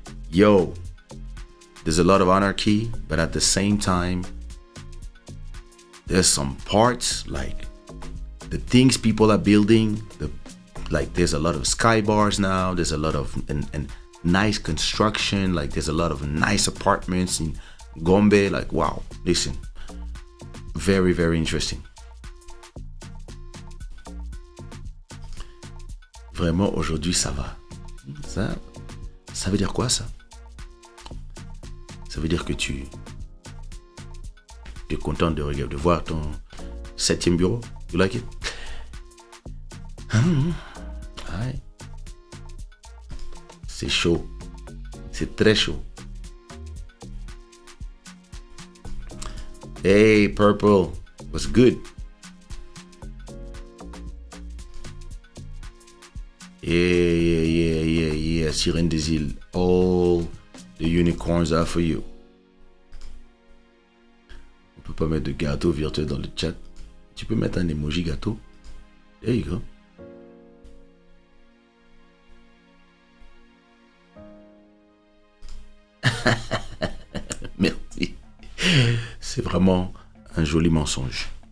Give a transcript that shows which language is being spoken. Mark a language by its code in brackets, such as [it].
[en] Yo, there's a lot of anarchy, but at the same time, there's some parts, like the things people are building, there's a lot of sky bars now, there's a lot of and nice construction, like there's a lot of nice apartments in Gombe, like wow, listen, very, very interesting. [fr] Vraiment, aujourd'hui, ça va. Ça veut dire quoi, ça? Ça veut dire que tu es content de voir ton 7e bureau. [en] You like it? Ouais. [fr] C'est chaud. C'est très chaud. [en] Hey, Purple. What's good? Yeah. Sirène des Îles. All the unicorns are for you. [fr] On peut pas mettre de gâteau virtuel dans le chat. Tu peux mettre un emoji gâteau. [en] There you go. [fr] Merci. C'est vraiment un joli mensonge.